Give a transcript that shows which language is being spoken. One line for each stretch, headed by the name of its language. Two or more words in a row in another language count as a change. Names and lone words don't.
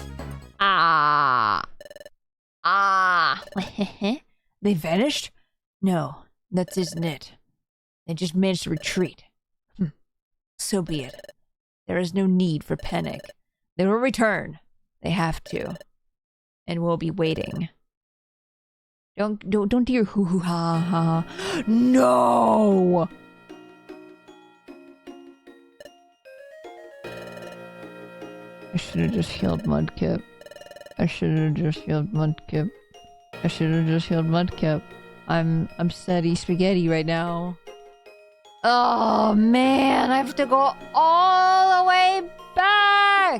English: They vanished? No, that isn't it. They just managed to retreat. So be it. There is no need for panic. They will return. They have to. And we'll be waiting. Don't do your hoo hoo ha ha. No! I should have just healed Mudkip. I should have just healed Mudkip. I should have just healed Mudkip. I'm steady spaghetti right now. Oh man, I have to go all the way back!